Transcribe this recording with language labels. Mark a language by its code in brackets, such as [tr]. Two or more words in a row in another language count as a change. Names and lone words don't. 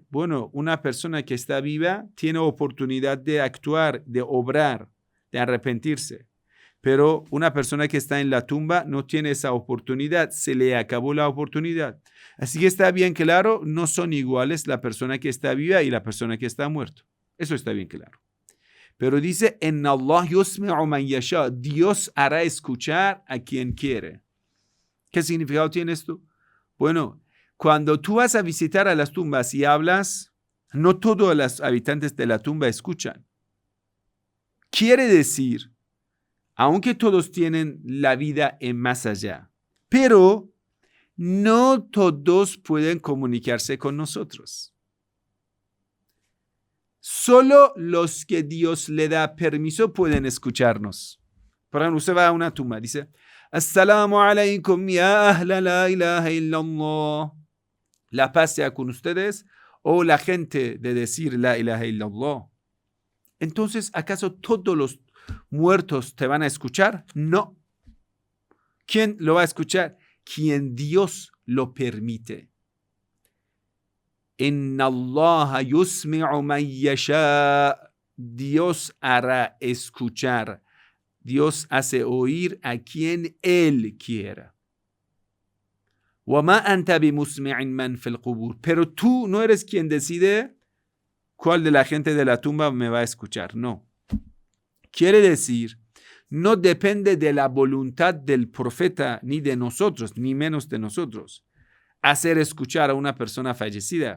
[es] Bueno, una persona que está viva tiene oportunidad de actuar, de obrar, de arrepentirse. Pero una persona que está en la tumba no tiene esa oportunidad, se le acabó la oportunidad. Así que está bien claro, no son iguales la persona que está viva y la persona que está muerta. Eso está bien claro. Pero dice, [ar] إن الله يسمع من يشاء, [es] Dios hará escuchar a quien quiere. ¿Qué significado tiene esto? Bueno, cuando tú vas a visitar a las tumbas y hablas, no todos los habitantes de la tumba escuchan. Quiere decir, aunque todos tienen la vida en más allá, pero no todos pueden comunicarse con nosotros. Solo los que Dios le da permiso pueden escucharnos. Por ejemplo, usted va a una tumba, dice, [ar] السلام عليكم يا أهل لا إله إلا الله. [es] La paz sea con ustedes, o la gente de decir [ar] لا إله إلا الله. [es] Entonces, ¿acaso todos los muertos te van a escuchar? No. ¿Quién lo va a escuchar? Quien Dios lo permite. [ar] إن الله يسمع من يشاء. [es] Dios hará escuchar. Dios hace oír a quien Él quiera. [ar] وَمَا أَنْتَ بِمُسْمِعٍ مَنْ فِي الْقُبُورِ. [es] Pero tú no eres quien decide cuál de la gente de la tumba me va a escuchar. No. Quiere decir, no depende de la voluntad del profeta, ni de nosotros, ni menos de nosotros, hacer escuchar a una persona fallecida.